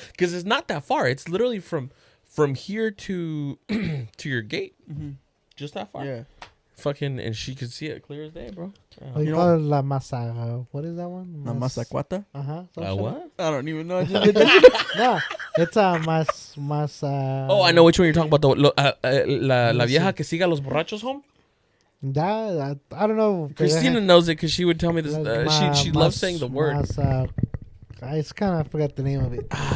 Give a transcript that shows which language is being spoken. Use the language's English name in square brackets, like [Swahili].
[English] Because it's not that far. It's literally from here to to your gate. Just that far. Yeah. Fucking, and she could see it clear as day, bro. You know, [Spanish] la masa. [English] What is that one? [Spanish] La masacuata? [English] What? I don't even know. I just did that. No, it's a masa. Oh, I know which one you're talking about. [Spanish] La vieja que siga a los borrachos [English] home. That I don't know. Christina knows it because she would tell me this. She loves saying the word. It's kind of I forgot the name of it.